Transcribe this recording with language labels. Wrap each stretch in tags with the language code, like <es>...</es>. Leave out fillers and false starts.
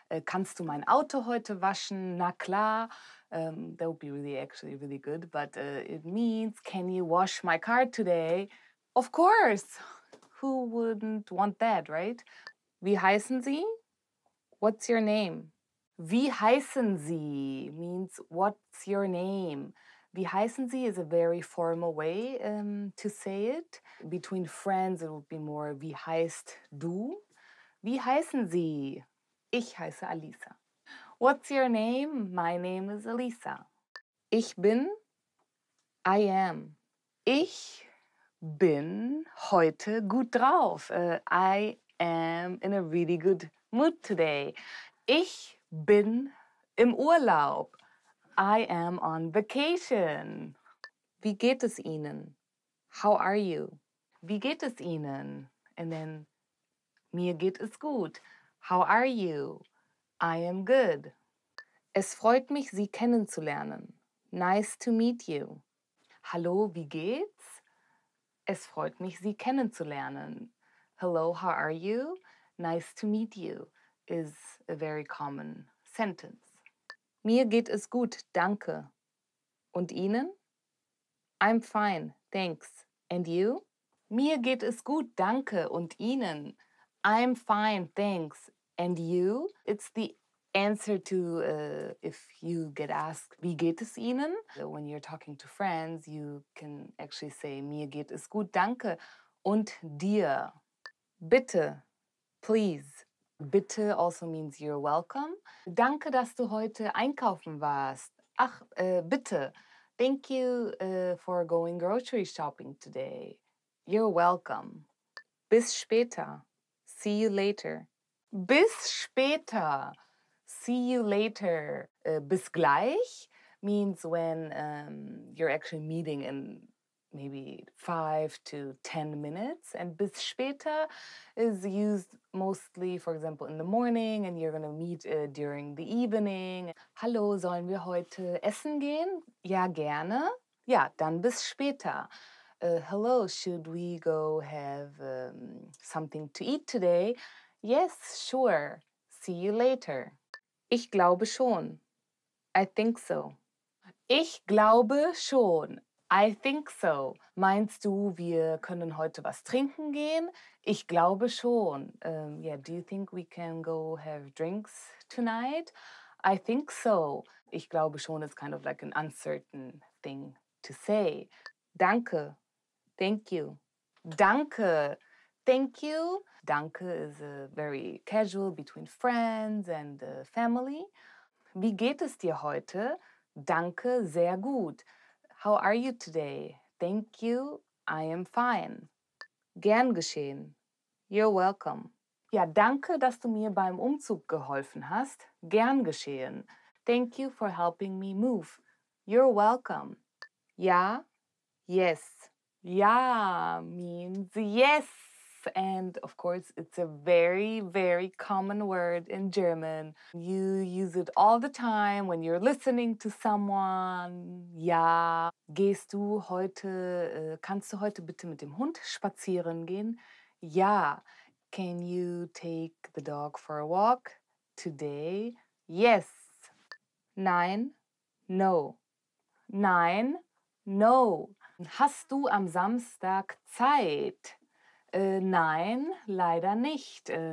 <de>Kannst du mein Auto heute waschen? Na klar.</de> <en>That would be really good. But it means, can you wash my car today? Of course. Who wouldn't want that, right?</en> <de>Wie heißen Sie?</de> <en>What's your name?</en> <de>Wie heißen Sie</de> <en>means what's your name?</en> <de>Wie heißen Sie</de> <en>is a very formal way to say it. Between friends, it would be more</en> <de>wie heißt du? Wie heißen Sie? Ich heiße Alisa.</de> <en>What's your name? My name is Alisa.</en> <de>Ich bin,</de> <en>I am.</en> <de>Ich bin heute gut drauf.</de> <en>I am in a really good mood today.</en> <de>Ich bin im Urlaub.</de> <en>I am on vacation.</en> <de>Wie geht es Ihnen?</de> <en>How are you?</en> <de>Wie geht es Ihnen?</de> <en>And then,</en> <de>mir geht es gut.</de> <en>How are you? I am good.</en> <de>Es freut mich, Sie kennenzulernen.</de> <en>Nice to meet you.</en> <de>Hallo, wie geht's? Es freut mich, Sie kennenzulernen.</de> <en>Hello, how are you? Nice to meet you is a very common sentence.</en> <de>Mir geht es gut, danke. Und Ihnen?</de> <en>I'm fine, thanks. And you?</en> <de>Mir geht es gut, danke. Und Ihnen?</de> <en>I'm fine, thanks. And you? It's the answer to if you get asked,</en> <de>wie geht es Ihnen?</de> <en>When you're talking to friends, you can actually say,</en> <de>mir geht es gut, danke. Und dir? Bitte,</de> <en>please. Bitte also means you're welcome.</en> <de>Danke, dass du heute einkaufen warst. Ach, bitte.</de> <en>Thank you for going grocery shopping today. You're welcome.</en> <de>Bis später.</de> <en>See you later.</en> <de>Bis später.</de> <en>See you later.</en> <de>Bis gleich</de> <en>means when you're actually meeting in maybe 5 to 10 minutes. And</en> <de>bis später</de> <en>is used mostly, for example, in the morning and you're going to meet during the evening.</en> <de>Hallo, sollen wir heute essen gehen? Ja, gerne. Ja, dann bis später.</de> <en>Hello, should we go have something to eat today? Yes, sure. See you later.</en> <de>Ich glaube schon.</de> <en>I think so.</en> <de>Ich glaube schon.</de> <en>I think so.</en> <de>Meinst du, wir können heute was trinken gehen? Ich glaube schon.</de> <en>Yeah, do you think we can go have drinks tonight? I think so.</en> <de>Ich glaube schon</de> <en>is kind of like an uncertain thing to say. Danke. Thank you. Danke. Thank you. Danke is very casual between friends and family.</en> <de>Wie geht es dir heute? Danke, sehr gut.</de> <en>How are you today? Thank you, I am fine.</en> <de>Gern geschehen.</de> <en>You're welcome.</en> <de>Ja, danke, dass du mir beim Umzug geholfen hast. Gern geschehen.</de> <en>Thank you for helping me move. You're welcome. Ja, yes. Ja means yes. And of course, it's a very, very common word in German. You use it all the time when you're listening to someone.</en> <de>Ja, kannst du heute bitte mit dem Hund spazieren gehen? Ja.</de> <en>Can you take the dog for a walk today? Yes. Nein, no.</en> <de>Nein, no. Hast du am Samstag Zeit? Nein, leider nicht.</de>